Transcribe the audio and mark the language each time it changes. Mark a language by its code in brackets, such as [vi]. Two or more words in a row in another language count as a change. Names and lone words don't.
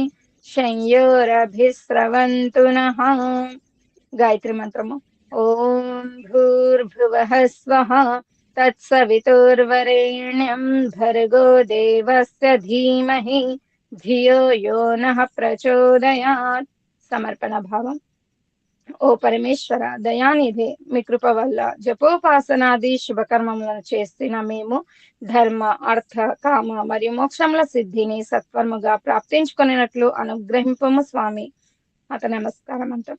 [sa] शंयोरभिस्रवन्तु नः गायत्री मंत्रము ओम भूर्भुवः स्वः तत्सवितुर्वरेण्यं भर्गो देवस्य धीमहि धियो यो नः प्रचोदयात् समर्पण भावम् [te] ఓ పరమేశ్వర దయానిధి మీ కృప వల్ల జపోపాసనాది శుభకర్మములను చేస్తున్న మేము ధర్మ అర్థ కామ మరియు మోక్షముల సిద్ధిని సత్వరముగా ప్రాప్తించుకునేట్లు అనుగ్రహింపము స్వామి. అత నమస్కారం అంటాం.